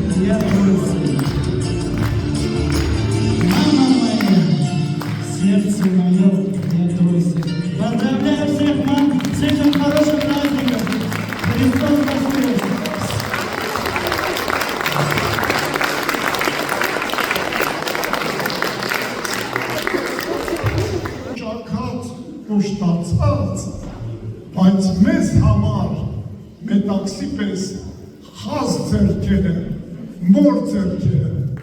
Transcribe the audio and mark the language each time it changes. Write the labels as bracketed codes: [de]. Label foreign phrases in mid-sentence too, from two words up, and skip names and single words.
[ru] для Руси. Мама моя, сердце мое для Руси. Поздравляю всех мам с этим хорошим праздником. Христос воскрес! [hy] Ուշտացած, բայց մեզ համար մետաքսի պես խազ ձեռքերը, մոր ձեռքերը։